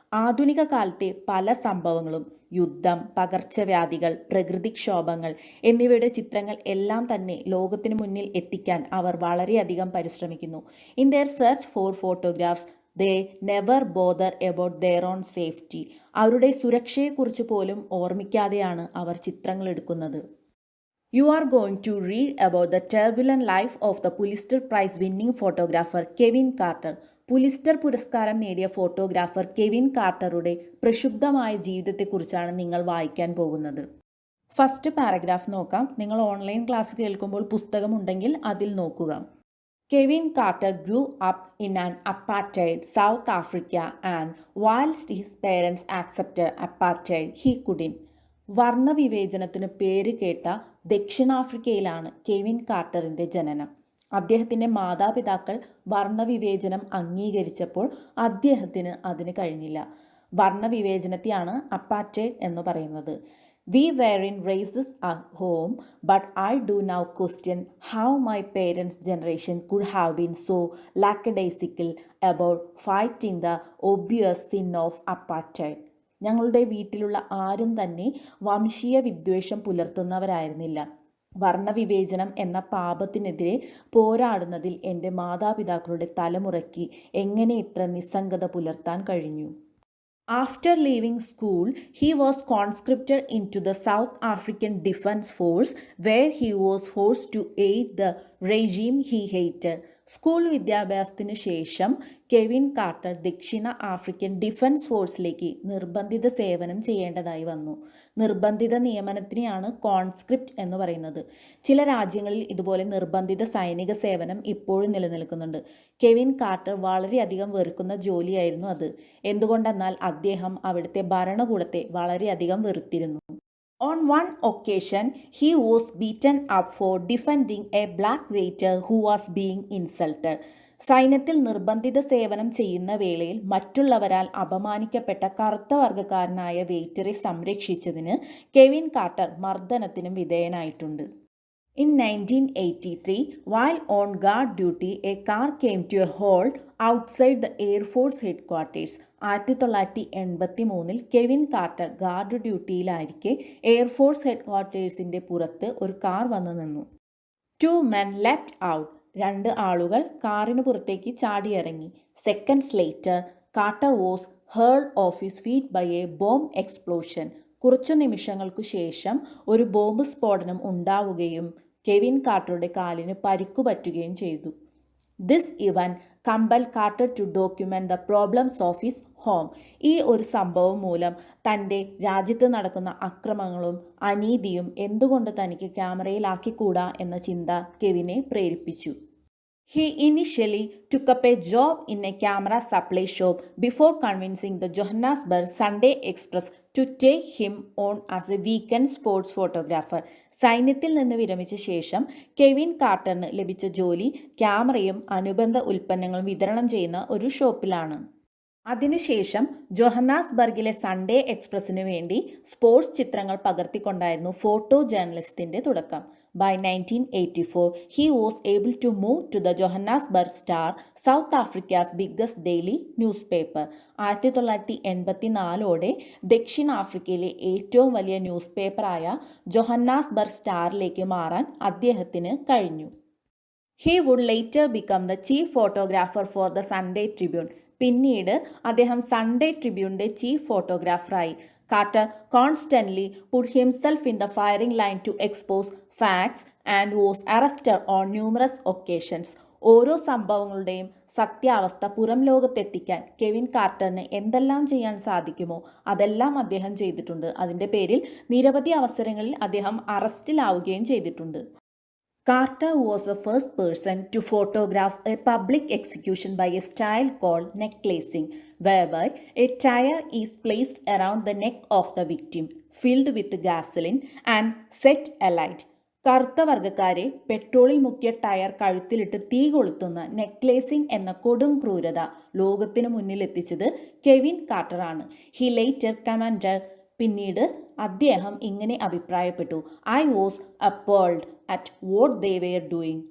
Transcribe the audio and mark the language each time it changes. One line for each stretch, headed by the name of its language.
Malayalam: ആധുനിക കാലത്തെ പല സംഭവങ്ങളും, യുദ്ധം, പകർച്ചവ്യാധികൾ, പ്രകൃതിക്ഷോഭങ്ങൾ എന്നിവയുടെ ചിത്രങ്ങൾ എല്ലാം തന്നെ ലോകത്തിനു മുന്നിൽ എത്തിക്കാൻ അവർ വളരെയധികം പരിശ്രമിക്കുന്നു.
English: In their search for photographs they never bother about their own safety.
Malayalam: അവരുടെ സുരക്ഷയെക്കുറിച്ച് പോലും ഓർമ്മിക്കാതെയാണ് അവർ ചിത്രങ്ങൾ എടുക്കുന്നത്.
English: You are going to read about the turbulent life of the Pulitzer Prize winning photographer Kevin Carter.
Malayalam: Pulitzer പുരസ്കാരം നേടിയ ഫോട്ടോഗ്രാഫർ കെവിൻ കാർട്ടറുടെ പ്രക്ഷുബ്ധമായ ജീവിതത്തെക്കുറിച്ചാണ് നിങ്ങൾ വായിക്കാൻ പോകുന്നത്. ഫസ്റ്റ് പാരഗ്രാഫ് നോക്കാം. നിങ്ങൾ ഓൺലൈൻ ക്ലാസ് കേൾക്കുമ്പോൾ പുസ്തകമുണ്ടെങ്കിൽ അതിൽ നോക്കുക.
English: Kevin Carter grew up in an apartheid South Africa and whilst his parents accepted apartheid, he couldn't.
Malayalam: വർണ്ണവിവേചനത്തിന് പേര് കേട്ട ദക്ഷിണാഫ്രിക്കയിലാണ് കെവിൻ കാർട്ടറിൻ്റെ ജനനം. അദ്ദേഹത്തിൻ്റെ മാതാപിതാക്കൾ വർണ്ണവിവേചനം അംഗീകരിച്ചപ്പോൾ അദ്ദേഹത്തിന് അതിന് കഴിഞ്ഞില്ല. വർണ്ണവിവേചനത്തെയാണ് അപ്പാർട്ടൈഡ് എന്ന് പറയുന്നത്.
English: We were in races at home, but I do now question how my parents' generation could have been so lackadaisical about fighting the obvious sin of apartheid.
Malayalam: ഞങ്ങളുടെ വീട്ടിലുള്ള ആരും തന്നെ വംശീയ വിദ്വേഷം പുലർത്തുന്നവരായിരുന്നില്ല. വർണ്ണവിവേചനം എന്ന പാപത്തിനെതിരെ പോരാടുന്നതിൽ എൻ്റെ മാതാപിതാക്കളുടെ തലമുറയ്ക്ക് എങ്ങനെ ഇത്ര നിസ്സംഗത പുലർത്താൻ കഴിഞ്ഞു.
English: After leaving school, he was conscripted into the South African Defence Force, where he was forced to aid the regime he hated.
Malayalam: School വിദ്യാഭ്യാസത്തിന് ശേഷം കെവിൻ കാർട്ടർ ദക്ഷിണ ആഫ്രിക്കൻ ഡിഫൻസ് ഫോഴ്സിലേക്ക് നിർബന്ധിത സേവനം ചെയ്യേണ്ടതായി വന്നു. നിർബന്ധിത നിയമനത്തിനെയാണ് കോൺസ്ക്രിപ്റ്റ് എന്ന് പറയുന്നത്. ചില രാജ്യങ്ങളിൽ ഇതുപോലെ നിർബന്ധിത സൈനിക സേവനം ഇപ്പോഴും നിലനിൽക്കുന്നുണ്ട്. കെവിൻ കാർട്ടർ വളരെയധികം വെറുക്കുന്ന ജോലിയായിരുന്നു അത്. എന്തുകൊണ്ടെന്നാൽ അദ്ദേഹം അവിടുത്തെ ഭരണകൂടത്തെ വളരെയധികം വെറുത്തിരുന്നു.
English: On one occasion, he was beaten up for defending a black waiter who was being insulted.
Malayalam: സൈന്യത്തിൽ നിർബന്ധിത സേവനം ചെയ്യുന്ന വേളയിൽ മറ്റുള്ളവരാൽ അപമാനിക്കപ്പെട്ട കറുത്ത വർഗ്ഗക്കാരനായ വെയിറ്ററെ സംരക്ഷിച്ചതിന് Kevin quarter മർദ്ദനത്തിനും വിധേയനായിട്ടുണ്ട്.
English: In 1983, while on guard duty, a car came to a halt outside the Air Force headquarters.
Malayalam: 1983 Kevin quarter guard ഡ്യൂട്ടിയിലായിരിക്കെ air force ഹെഡ്ക്വാർട്ടേഴ്സിൻ്റെ പുറത്ത് ഒരു car വന്നു നിന്നു.
English: 2 men leapt out.
Malayalam: 2 ആളുകൾ കാറിന് പുറത്തേക്ക് ചാടിയിറങ്ങി.
English: Seconds later, Carter was hurled off his feet by a bomb explosion.
Malayalam: കുറച്ചു നിമിഷങ്ങൾക്കു ശേഷം ഒരു ബോംബ് സ്ഫോടനം ഉണ്ടാവുകയും കെവിൻ കാർട്ടറുടെ കാലിന് പരിക്കു പറ്റുകയും ചെയ്തു.
English: This event compel Carter to document the problems of his home.
Malayalam: ഈ ഒരു സംഭവം മൂലം തൻ്റെ രാജ്യത്ത് നടക്കുന്ന അക്രമങ്ങളും അനീതിയും എന്തുകൊണ്ട് തനിക്ക് ക്യാമറയിലാക്കിക്കൂടാ എന്ന ചിന്ത കെവിനെ പ്രേരിപ്പിച്ചു.
English: He initially took up a job in a camera supply shop before convincing the Johannesburg Sunday Express to take him on as a weekend sports photographer.
Malayalam: സൈന്യത്തിൽ നിന്ന് വിരമിച്ച ശേഷം കെവിൻ കാർട്ടറിന് ലഭിച്ച ജോലി ക്യാമറയും അനുബന്ധ ഉൽപ്പന്നങ്ങളും വിതരണം ചെയ്യുന്ന ഒരു ഷോപ്പിലാണ്. അതിനുശേഷം ജോഹന്നാസ്ബർഗിലെ സൺഡേ എക്സ്പ്രസിനു വേണ്ടി സ്പോർട്സ് ചിത്രങ്ങൾ പകർത്തിക്കൊണ്ടായിരുന്നു ഫോട്ടോ ജേർണലിസ്റ്റിൻ്റെ തുടക്കം.
English: By 1984, he was able to move to the Johannesburg Star, South Africa's biggest daily newspaper.
Malayalam: 1984 ദക്ഷിണാഫ്രിക്കയിലെ ഏറ്റവും വലിയ ന്യൂസ് പേപ്പറായ ജോഹന്നാസ്ബർഗ് സ്റ്റാറിലേക്ക് മാറാൻ അദ്ദേഹത്തിന് കഴിഞ്ഞു.
English: He would later become the chief photographer for the Sunday Tribune.
Malayalam: പിന്നീട് അദ്ദേഹം Sunday ട്രിബ്യൂണിൻ്റെ chief ഫോട്ടോഗ്രാഫറായി.
English: Carter constantly put himself in the firing line to expose facts and was arrested on numerous occasions.
Malayalam: ഓരോ സംഭവങ്ങളുടെയും സത്യാവസ്ഥ പുറം ലോകത്തെത്തിക്കാൻ Kevin കാർട്ടറിന് എന്തെല്ലാം ചെയ്യാൻ സാധിക്കുമോ അതെല്ലാം അദ്ദേഹം ചെയ്തിട്ടുണ്ട്. അതിൻ്റെ പേരിൽ നിരവധി അവസരങ്ങളിൽ അദ്ദേഹം അറസ്റ്റിലാവുകയും ചെയ്തിട്ടുണ്ട്.
English: Carter was the first person to photograph a public execution by a style called necklacing, whereby a tire is placed around the neck of the victim, filled with gasoline and set alight.
Malayalam: കറുത്ത വർഗ്ഗക്കാരെ പെട്രോളിൽ മുക്കിയ tyre കഴുത്തിലിട്ട് തീ കൊളുത്തുന്ന നെക്ലേസിംഗ് എന്ന കൊടും ക്രൂരത ലോകത്തിനു മുന്നിലെത്തിച്ചത് Kevin കാർട്ടറാണ്.
English: he later commented
Malayalam: പിന്നീട് അദ്ദേഹം ഇങ്ങനെ അഭിപ്രായപ്പെട്ടു:
English: I was appalled at what they were doing.